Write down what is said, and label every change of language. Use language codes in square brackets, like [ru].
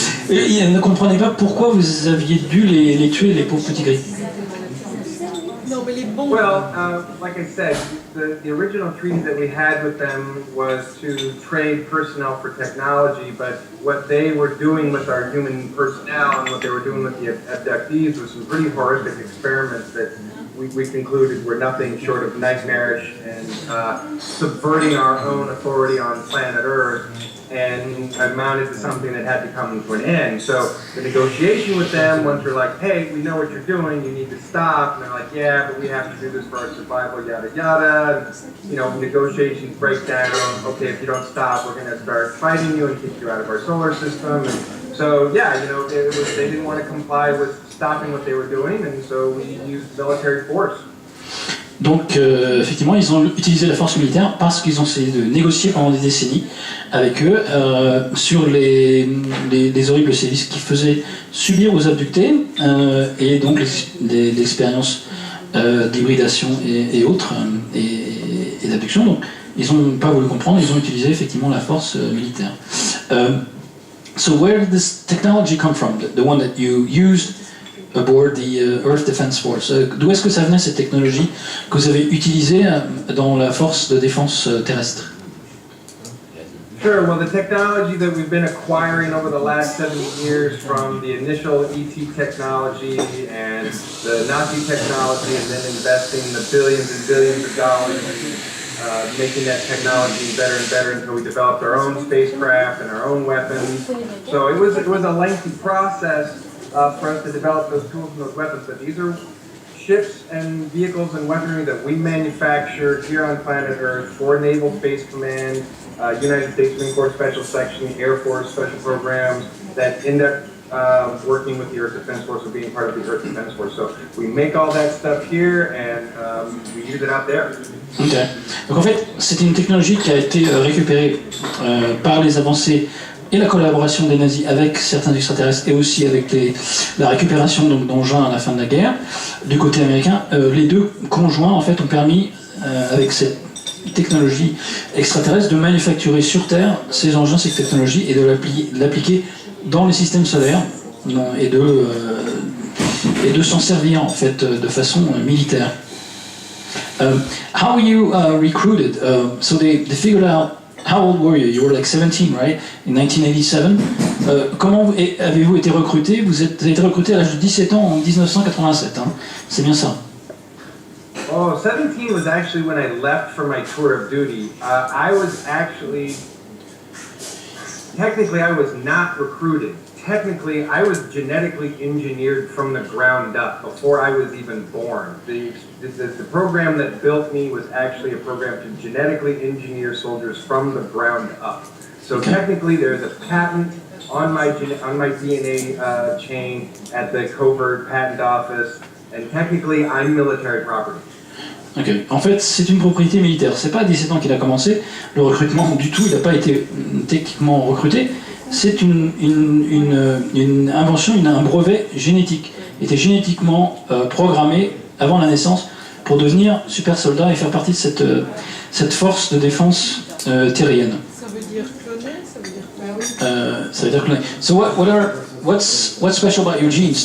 [fr] Elle ne comprenait pas pourquoi vous aviez dû les tuer, les pauvres petits gris. Non mais les bons. [en] Well, like I said, the original treaty that we had with them was to trade personnel for technology, but what they were doing with our human personnel and what they were doing with the abductees was some pretty horrific experiments that we concluded were nothing short of nightmarish and subverting our own authority on planet Earth, and amounted to something that had to come to an end. So the negotiation with them, once we're like, hey, we know what you're doing, you need to stop, and they're like, yeah, but we have to do this for our survival, yada yada. And, you know, negotiations break down. Okay, if you don't stop, we're going to start fighting you and kick you out of our solar system. And so yeah, you know, they didn't want to comply with stopping what they were doing, and so we used military force. [fr] Donc effectivement, ils ont utilisé la force militaire parce qu'ils ont essayé de négocier pendant des décennies avec eux sur les horribles sévices qu'ils faisaient subir aux abductés et donc les expériences d'hybridation et autres et d'abduction. Donc ils n'ont pas voulu comprendre, ils ont utilisé effectivement la force militaire. [en] So where did this technology come from? The one that you used aboard the Earth Defense Force. [fr] D'où est-ce que ça venait cette technologie que vous avez utilisée dans la force de défense terrestre? [en] Sure, well the technology that we've been acquiring over the last 70 years from the initial ET technology and the Nazi technology and then investing the billions and billions of dollars making that technology better and better until we developed our own spacecraft and our own weapons. So it was a lengthy process for us to develop those tools and those weapons, but these are ships and vehicles and weaponry that we manufactured here on planet Earth for Naval Space Command, United States Marine Corps Special Section, Air Force Special Programs that end up working with the Earth Defense Force or being part of the Earth Defense Force. So we make all that stuff here and we use it out there. Ok. [fr] Donc en fait, c'est une technologie qui a été récupérée par les avancées et la collaboration des nazis avec certains extraterrestres et aussi avec la récupération d'engins à la fin de la guerre du côté américain. Les deux conjoints en fait ont permis avec cette technologie extraterrestre de manufacturer sur Terre ces engins, ces technologies et de l'appliquer dans les systèmes solaires et de s'en servir en fait de façon militaire. [en] How were you recruited? So they figured out. How old were you? You were like 17, right? In 1987. [fr] Comment avez-vous été recruté? Vous avez été recruté à l'âge de 17 ans en 1987, hein? C'est bien ça. [en] Oh, 17 was actually when I left for my tour of duty. I was actually, technically I was not recruited. Technically, I was genetically engineered from the ground up before I was even born. The program that built me was actually a program to genetically engineer soldiers from the ground up. So technically, there's a patent on my DNA chain at the covert patent office, and technically, I'm military property. Ok. [fr] En fait, c'est une propriété militaire. C'est pas à 17 ans qu'il a commencé le recrutement du tout. Il n'a pas été techniquement recruté. c'est une invention, un brevet génétique. Il était génétiquement programmé avant la naissance pour devenir super soldat et faire partie de cette force de défense terrienne. Ça veut dire cloner, ça veut dire quoi? Ça veut dire cloner. [en] So what's special about your genes?